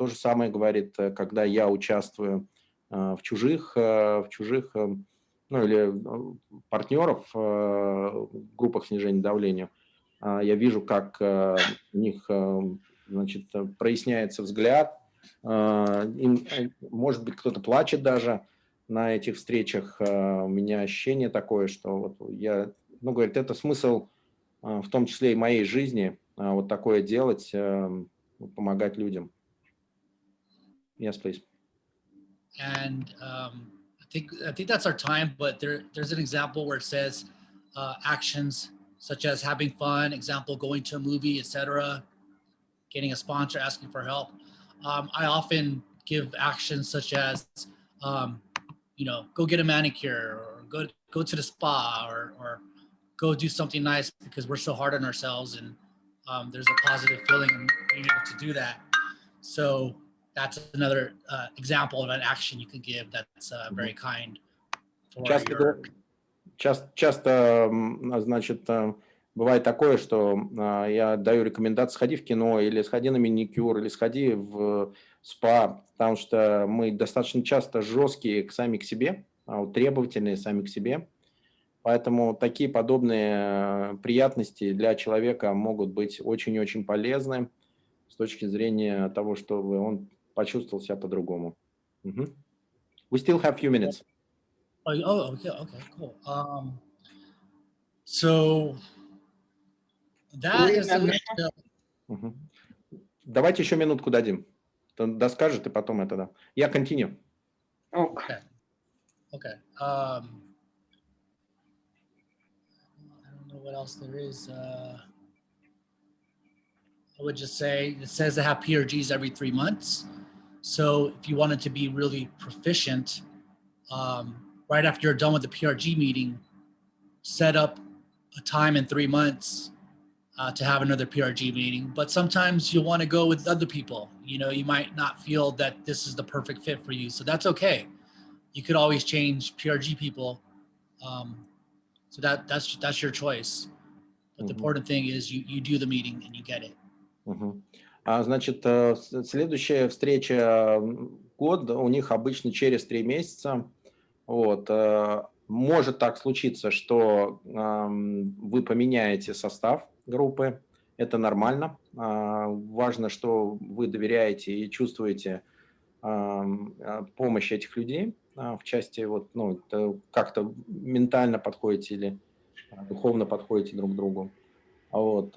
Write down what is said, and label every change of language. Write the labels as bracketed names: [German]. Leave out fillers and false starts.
[Russian] То же самое говорит, когда я участвую в чужих, ну или партнеров в группах снижения давления, я вижу, как у них, значит, проясняется взгляд, может быть, кто-то плачет даже на этих встречах. У меня ощущение такое, что вот я, говорит, это смысл, в том числе и моей жизни, вот такое делать, помогать людям. [English] Yes, please. And I think that's our time, but there's an example where it says actions such as having fun, example, going to a movie, etc., getting a sponsor, asking for help. I often give actions such as, go get a manicure, or go to the spa, or go do something nice, because we're so hard on ourselves, and there's a positive feeling in being able to do that. So that's another example of an action you can give that's very kind. [Russian] Часто, значит, бывает такое, что я даю рекомендации: сходи в кино, или сходи на маникюр, или сходи в спа, потому что мы достаточно часто жесткие сами к себе, требовательные сами к себе. Поэтому такие подобные приятности для человека могут быть очень-очень полезны с точки зрения того, чтобы он почувствовал себя по-другому. [English] We still have few minutes. Okay, cool. So That is a [Russian] Время [English] mix of, Мгм. [Russian] Давайте еще минутку дадим. Доскажет и потом это, да. Я [English] continue. ок. okay. I don't know what else there is. I would just say it says to have PRGs every 3 months. So if you wanted to be really proficient, right after you're done with the PRG meeting, set up a time in 3 months to have another PRG meeting. But sometimes you want to go with other people. You know, you might not feel that this is the perfect fit for you. So that's okay. You could always change PRG people. So that's your choice. But the important thing is you do the meeting and you get it. Мгм. [Russian] Значит, следующая встреча год у них обычно через 3 месяца. Вот. Может так случиться, что вы поменяете состав группы. Это нормально. Важно, что вы доверяете и чувствуете помощь этих людей в части вот, ну, как-то ментально подходите или духовно подходите друг к другу. Вот.